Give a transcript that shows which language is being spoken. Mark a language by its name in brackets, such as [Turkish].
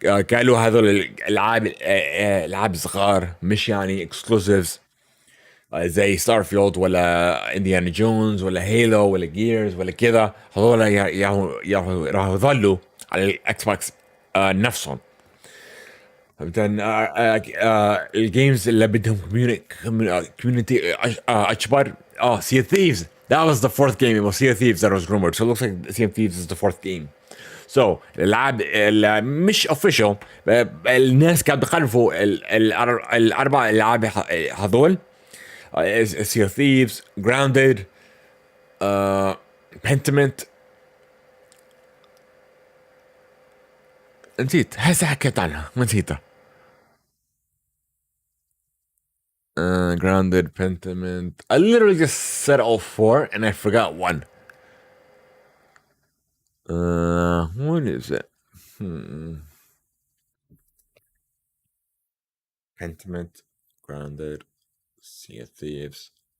[Arabic] قالوا هذول الالعاب العاب صغار مش يعني اكسكلوسيفز زي ستار فيلد ولا انديانا جونز ولا هيلو ولا جيرز ولا كذا. هذول راح يظلوا على الاكس بوكس نفسهم. مثلا الجيمز اللي بدهم كوميونتي اكبر. [English] Sea of Thieves, that was the fourth game. It was Sea of Thieves that was rumored, so it looks like Sea of Thieves is the fourth game. [Arabic] So الالعاب اللي مش official الناس كانوا بيخلفوا الاربع العاب هذول Sea of Thieves, Grounded, Pentiment. نسيت، هسه حكيت عنها ما نسيتها. [English] Grounded, Pentiment. I literally just said all 4 and I forgot one. What is it? Pentiment, Grounded, Sea of Thieves.